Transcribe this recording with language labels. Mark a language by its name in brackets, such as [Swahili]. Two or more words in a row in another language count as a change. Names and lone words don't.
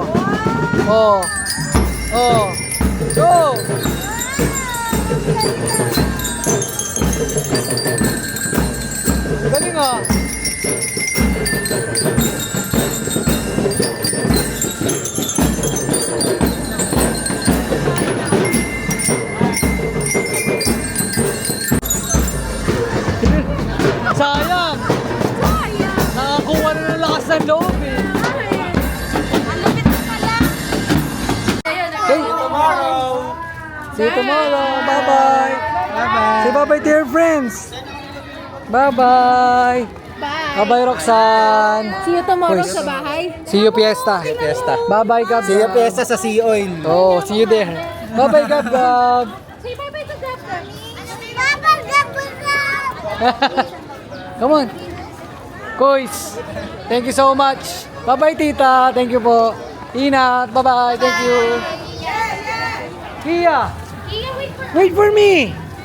[English] Oh. Oh. Go! [Filipino] Galing ah. Sayang! Nakakuha na ng lakas ng loob eh. [English] Okay. See you tomorrow. Bye-bye. Bye-bye. Say bye-bye to your friends. Bye-bye. Bye-bye, Roxanne. See you tomorrow Boys. [Filipino] sa bahay. [English] See you, Fiesta. Fiesta. Bye-bye, Gab. See you Fiesta sa Sea Oil. Oh, see you there. Bye-bye, Gab, Gab. Say bye-bye to Gabgab. Come on. Kois, thank you so much. Bye-bye, tita. Thank you po. Inat, bye-bye. Thank you. Kia, Iya, wait for wait for me.